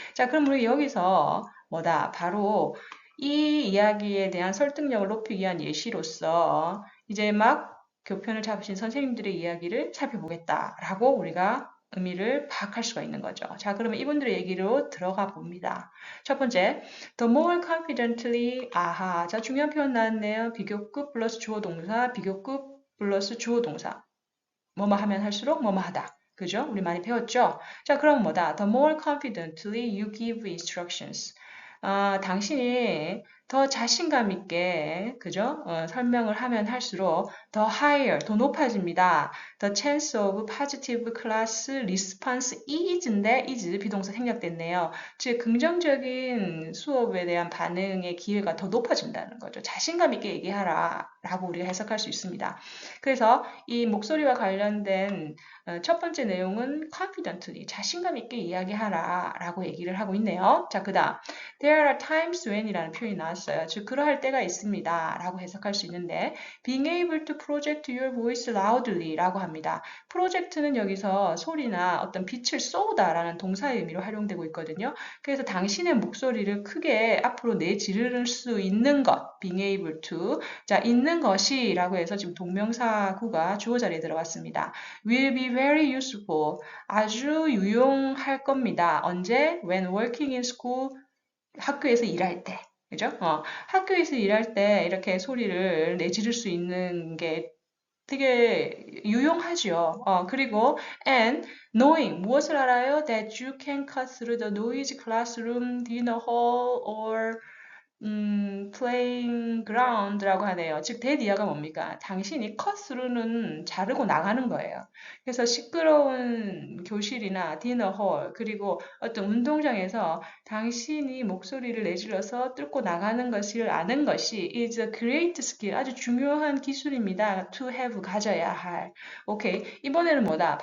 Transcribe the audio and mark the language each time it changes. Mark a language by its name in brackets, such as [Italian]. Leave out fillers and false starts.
[Korean] 자, 그럼 우리 여기서 뭐다? 바로 이 이야기에 대한 설득력을 높이기 위한 예시로서 이제 교편을 잡으신 선생님들의 이야기를 살펴보겠다라고 우리가 의미를 파악할 수가 있는 거죠. 자, 그러면 이분들의 얘기로 들어가 봅니다. 첫 번째, [English] the more confidently, [Korean] 아하. 자, 중요한 표현 나왔네요. 비교급 플러스 주어 동사, 비교급 플러스 주어 동사. 뭐뭐 하면 할수록 뭐뭐 하다. 그죠? 우리 많이 배웠죠? 자, 그럼 뭐다? [English] The more confidently you give instructions. [Korean] 당신이 더 자신감 있게, 그죠? 설명을 하면 할수록 더 higher, 더 높아집니다. [English] The chance of positive class response is인데 is [Korean] 비동사 생략됐네요. 즉, 긍정적인 수업에 대한 반응의 기회가 더 높아진다는 거죠. 자신감 있게 얘기하라 라고 우리가 해석할 수 있습니다. 그래서 이 목소리와 관련된 첫 번째 내용은 confidently, 자신감 있게 이야기하라 라고 얘기를 하고 있네요. 자, 그 다음 [English] There are times when [Korean] 이라는 표현이 나왔습니다. 나왔어요. 즉 그러할 때가 있습니다 라고 해석할 수 있는데 [English] being able to project your voice loudly [Korean] 라고 합니다. 프로젝트는 여기서 소리나 어떤 빛을 쏘다라는 동사의 의미로 활용되고 있거든요. 그래서 당신의 목소리를 크게 앞으로 내지를 수 있는 것 [English] being able to [Korean] 자 있는 것이 라고 해서 지금 동명사구가 주어 자리에 들어갔습니다. [English] will be very useful [Korean] 아주 유용할 겁니다. 언제? [English] when working in school [Korean] 학교에서 일할 때. 그죠? 학교에서 일할 때 이렇게 소리를 내지를 수 있는 게 되게 유용하죠. 그리고 [English] and knowing [Korean] 무엇을 알아요? [English] That you can cut through the noisy classroom, dinner hall, or playing ground [Korean] 라고 하네요. 즉, 대디어가 뭡니까? 당신이 컷스루는 자르고 나가는 거예요. 그래서 시끄러운 교실이나 디너홀 그리고 어떤 운동장에서 당신이 목소리를 내질러서 뚫고 나가는 것을 아는 것이 [English] is a great skill. [Korean] 아주 중요한 기술입니다. [English] to have [Korean] 가져야 할. 오케이. 이번에는 뭐다?